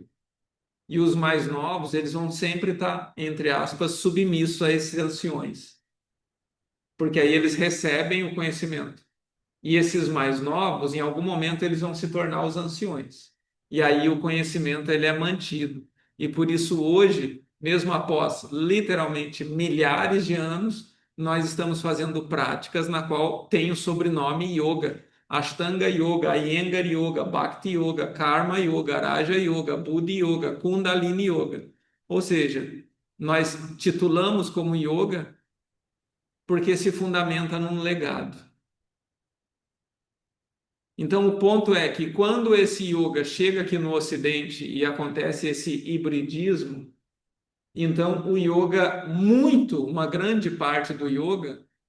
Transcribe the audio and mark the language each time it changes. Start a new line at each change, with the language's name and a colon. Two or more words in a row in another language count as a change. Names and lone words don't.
Portuguese: E os mais novos, eles vão sempre estar, entre aspas, submissos a esses anciões, porque aí eles recebem o conhecimento. E esses mais novos, em algum momento, eles vão se tornar os anciões. E aí o conhecimento ele é mantido. E por isso hoje, mesmo após literalmente milhares de anos, nós estamos fazendo práticas na qual tem o sobrenome Yoga. Ashtanga Yoga, Iyengar Yoga, Bhakti Yoga, Karma Yoga, Raja Yoga, Buddha Yoga, Kundalini Yoga. Ou seja, nós titulamos como Yoga porque se fundamenta num legado. Então, o ponto é que quando esse yoga chega aqui no Ocidente e acontece esse hibridismo, então o yoga, uma grande parte do yoga,